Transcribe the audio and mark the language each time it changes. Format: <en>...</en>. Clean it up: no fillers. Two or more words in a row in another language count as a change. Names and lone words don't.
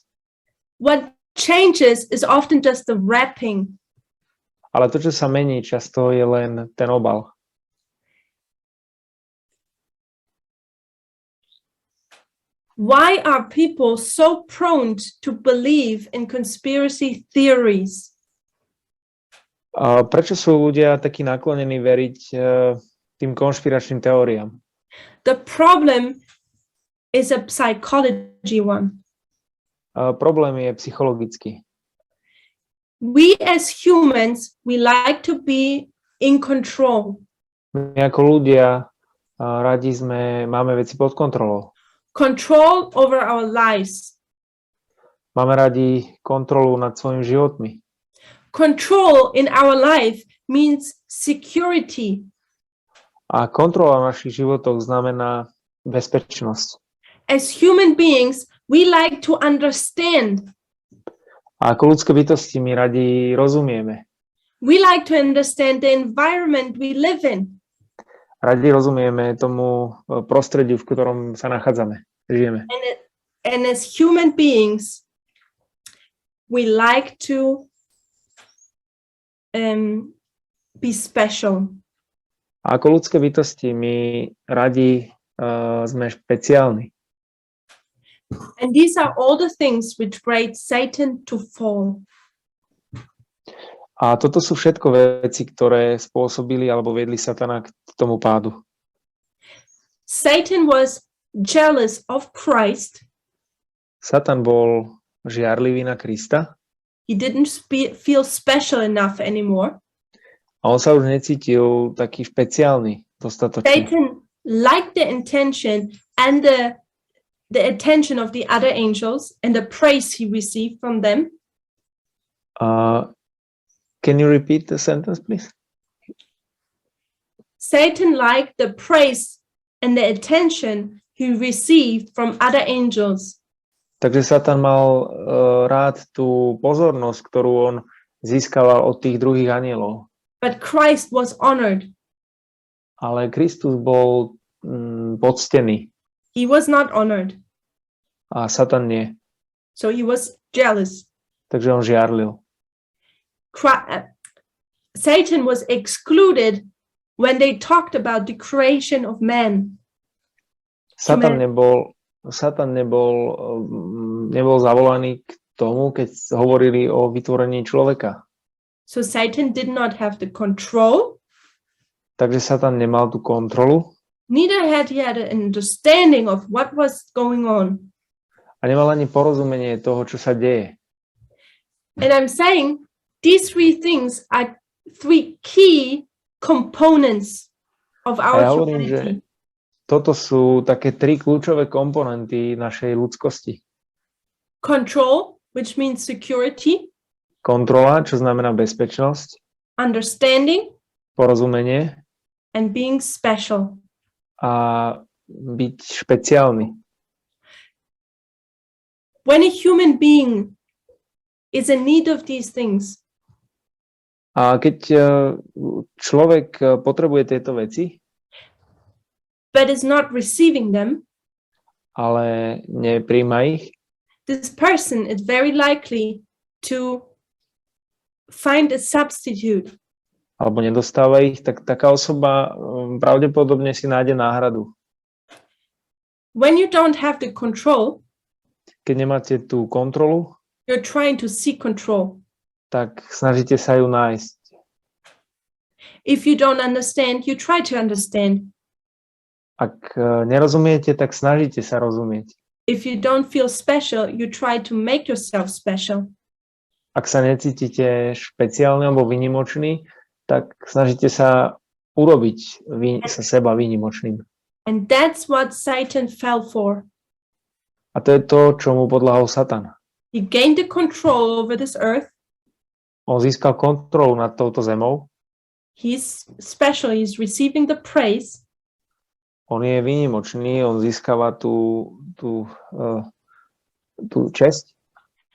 <en>What changes is often just the wrapping.</en> <sk>Ale to, čo sa mení, často je len ten obal.</sk> <en>Why are people so prone to believe in conspiracy theories?</en> <sk>Prečo sú ľudia takí naklonení veriť tým konšpiračným teóriám?</sk> <en>The problem is a psychology one.</en> <sk>Problém je psychologický.</sk> <en>We as humans, we like to be in control.</en> <sk>My ako ľudia radi máme veci pod kontrolou.</sk> <en>Control over our lives.</en> <sk>Máme radi kontrolu nad svojimi životmi.</sk> <en>Control in our life means security.</en> <sk>A kontrola v našich životoch znamená bezpečnosť.</sk> <en>As human beings, we like to understand.</en> <sk>A ako ľudské bytosti my radi rozumieme.</sk> <en>We like to understand the environment we live in.</en> <sk>Radi rozumieme tomu prostrediu, v ktorom sa nachádzame, žijeme.</sk> <en>And as human beings, we like to be special.</en> <sk>A ako ľudské bytosti my radi sme špeciálni.</sk> <en>And these are all the things which brought Satan to fall.</en> <sk>A toto sú všetko veci, ktoré spôsobili alebo viedli Satana k tomu pádu.</sk> <en>Satan was jealous of Christ.</en> <sk>Satan bol žiarlivý na Krista.</sk> <en>He didn't feel special enough anymore.</en> <sk>A on sa už necítil taký špeciálny dostatočne.</sk> <en>Satan liked the intention and the attention of the other angels and the praise he received from them. Can you repeat the sentence, please? Satan liked the praise and the attention he received from other angels.</en> <sk>Takže Satan mal rád tú pozornosť, ktorú on získaval od tých druhých anielov.</sk> <en>But Christ was honored.</en> <sk>Ale Kristus bol poctený</sk> <en>He was not honored.</en> <sk>a Satan nie.</sk> <en>So he was jealous.</en> <sk>Takže on žiarlil.</sk> <en>Satan was excluded when they talked about the creation of man.</en> <sk>Satan nebol zavolaný k tomu, keď hovorili o vytvorení človeka.</sk> <en>So Satan did not have the control.</en> <sk>Takže Satan nemal tú kontrolu.</sk> <en>Neither had he had an understanding of what was going on.</en> <sk>A nemal ani porozumenie toho, čo sa deje.</sk> <en>And I'm saying these three things are three key components of</en> <sk>A</sk> <en>our</en> <sk>ja hovorím, že</sk> <en>humanity.</en> <sk>toto sú také tri kľúčové komponenty našej ľudskosti.</sk> <en>Control, which means security,</en> <sk>Kontrola, čo znamená bezpečnosť,</sk> <en>understanding,</en> <sk>porozumenie</sk> <en>and being special.</en> <sk>a byť špeciálny.</sk> <en>When a human being is in need of these things,</en> <sk>A keď človek potrebuje tieto veci,</sk> <en>but is not receiving them,</en> <sk>ale nepríjma ich,</sk> <en>this person is very likely to find a substitute.</en> <sk>alebo nedostáva ich, tak taká osoba pravdepodobne si nájde náhradu.</sk> <en>When you don't have the control,</en> <sk>Keď nemáte tú kontrolu,</sk> <en>you're trying to seek control.</en> <sk>tak snažíte sa ju nájsť.</sk> <en>If you don't understand, you try to understand.</en> <sk>Ak nerozumiete, tak snažíte sa rozumieť.</sk> <en>If you don't feel special, you try to make yourself special.</en> <sk>Ak sa necítite špeciálny alebo výnimočný, tak snažíte sa urobiť sa seba výnimočným.</sk> <en>And that's what Satan fell for.</en> <sk>A to je to, čo mu podľahol Satan.</sk> <en>He gained the control over this earth.</en> <sk>On získal kontrolu nad touto zemou.</sk> <en>He's special. He's receiving the praise.</en> <sk>On je výnimočný, on získava tú česť.</sk>